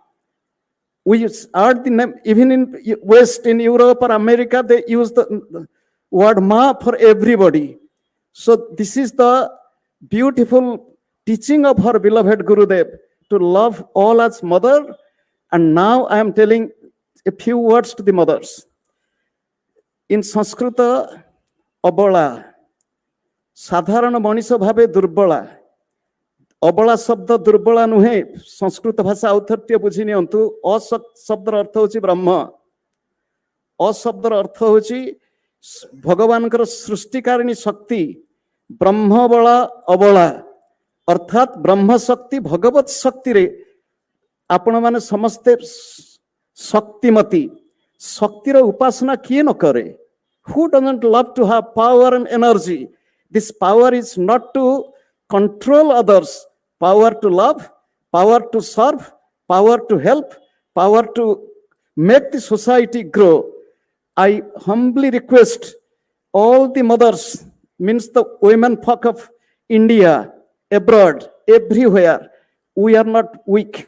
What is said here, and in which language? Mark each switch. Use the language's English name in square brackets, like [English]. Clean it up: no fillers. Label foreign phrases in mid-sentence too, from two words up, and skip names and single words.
[English] We add the name, even in West, in Europe or America, they use the word Ma for everybody. So this is the beautiful teaching of her beloved Gurudev, to love all as mother. And now I am telling a few words to the mothers. In Sanskrit, Abala, [Odia] ସାଧାରଣ ମଣିଷ ଭାବେ ଦୁର୍ବଳା। ଅବଳା ଶବ୍ଦ ଦୁର୍ବଳା ନୁହେଁ, ସଂସ୍କୃତ ଭାଷା ଆଉଥରେ ବୁଝି ନିଅନ୍ତୁ। ଅ ଶବ୍ଦର ଅର୍ଥ ହେଉଛି ବ୍ରହ୍ମ, ଅ ଶବ୍ଦର ଅର୍ଥ ହେଉଛି ଭଗବାନଙ୍କର ସୃଷ୍ଟିକାରିଣୀ ଶକ୍ତି, ବ୍ରହ୍ମବଳା ଅବଳା, ଅର୍ଥାତ ବ୍ରହ୍ମ ଶକ୍ତି ଭଗବତ ଶକ୍ତିରେ ଆପଣମାନେ ସମସ୍ତେ ଶକ୍ତିମତୀ। ଶକ୍ତିର ଉପାସନା କିଏ ନ କରେ? [English] Who doesn't love to have power and energy? This power is not to control others, power to love, power to serve, power to help, power to make the society grow. I humbly request all the mothers, means the women folk of India, abroad, everywhere, we are not weak.